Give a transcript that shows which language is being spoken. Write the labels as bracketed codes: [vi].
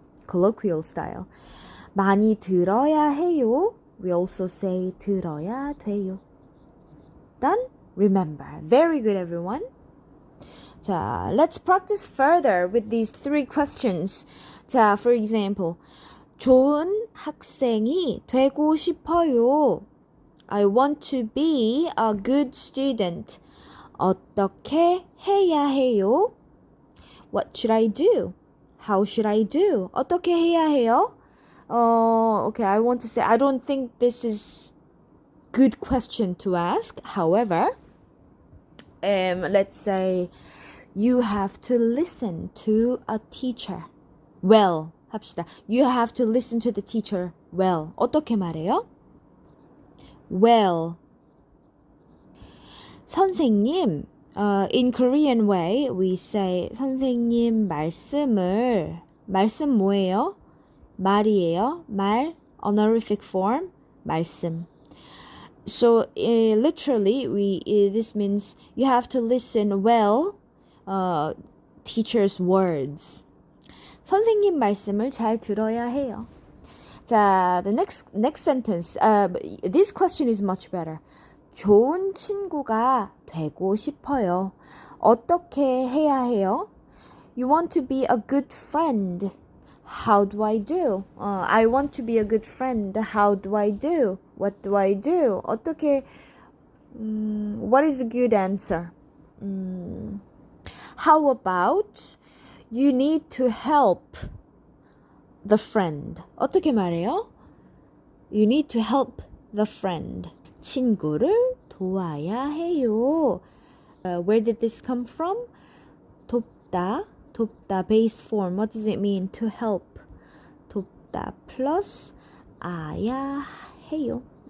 [en] Colloquial style. [ko] 많이 들어야 해요. [en] We also say [ko] 들어야 돼요. [en] Done? Remember. Very good, everyone. 자, let's practice further with these 3 questions. [ko] 자, [en] for example, [ko] 좋은 학생이 되고 싶어요. [en] I want to be a good student. [ko] 어떻게 해야 해요? [en] What should I do? How should I do? [ko] 어떻게 해야 해요? [en] Okay, I want to say I don't think this is good question to ask. However, let's say you have to listen to a teacher. Well, 합시다. You have to listen to the teacher well. [ko] 어떻게 말해요? Well. [en] 선생님, in Korean way, we say [ko] 선생님 말씀 뭐예요? 말이에요. [en] 말, honorific form, 말씀. So literally, this means you have to listen well, teacher's words. [ko] 선생님 말씀을 잘 들어야 해요. [en] 자, the next sentence. This question is much better. [ko] 좋은 친구가 되고 싶어요. 어떻게 해야 해요? [en] You want to be a good friend. How do I do? I want to be a good friend. How do I do? What do I do? 어떻게 what is a good answer? How about you need to help the friend? [ko] 어떻게 말해요? [en] You need to help the friend. [ko] 친구를 도와야 해요. [en] Where did this come from? 돕다, base form. What does it mean? To help. [ko] 돕다 plus 아야 해요.